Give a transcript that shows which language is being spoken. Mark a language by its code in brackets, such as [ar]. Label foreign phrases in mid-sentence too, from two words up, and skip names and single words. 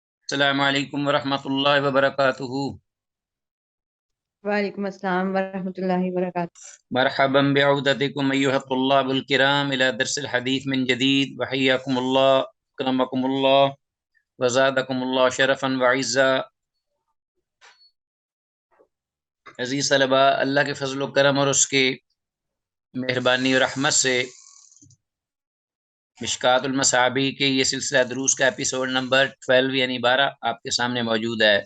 [ar] السلام عليكم ورحمة الله وبركاته. وعليكم السلام ورحمة الله وبركاته. مرحبا بعودتكم أيها الطلاب الكرام إلى درس الحديث من جديد وحياكم الله أكرمكم الله وزادكم الله شرفا وعزا. [ur] عزیز طلبہ، اللہ کے فضل و کرم اور اس کے مہربانی اور رحمت سے مشکاۃ المصابی کے یہ سلسلہ دروس کا [en] एपिसोड नंबर [ur] 12 یعنی 12 آپ کے سامنے موجود ہے.